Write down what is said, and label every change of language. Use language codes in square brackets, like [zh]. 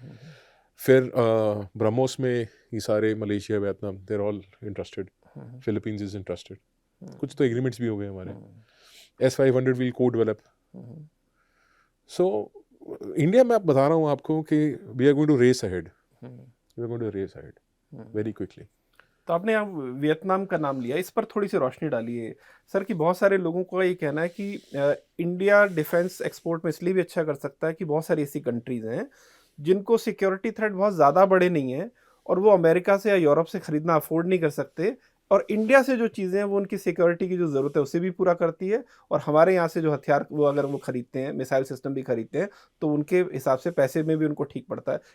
[hi] फिर ब्रह्मोस में ये सारे Malaysia, Vietnam, [en] there all interested, Philippines is interested, [hi] कुछ तो एग्रीमेंट्स भी हो गए हमारे। [en] S500 will co-develop. [hi] So India में आप बता रहा हूँ आपको कि [en] we are going to race ahead. We are going to race ahead very quickly. [hi] तो आपने यहाँ वियतनाम का नाम लिया, इस पर थोड़ी सी रोशनी डालिए सर। कि बहुत सारे लोगों का ये कहना है कि इंडिया डिफेंस एक्सपोर्ट में इसलिए भी अच्छा कर सकता है कि बहुत सारी ऐसी कंट्रीज हैं जिनको सिक्योरिटी थ्रेट बहुत ज़्यादा बड़े नहीं हैं और वो अमेरिका से या यूरोप से ख़रीदना अफोर्ड नहीं कर सकते, और इंडिया से जो चीज़ें हैं वो उनकी सिक्योरिटी की जो ज़रूरत है उसे भी पूरा करती है, और हमारे यहाँ से जो हथियार वो अगर वो खरीदते हैं, मिसाइल सिस्टम भी खरीदते हैं, तो उनके हिसाब से पैसे में भी उनको ठीक पड़ता है।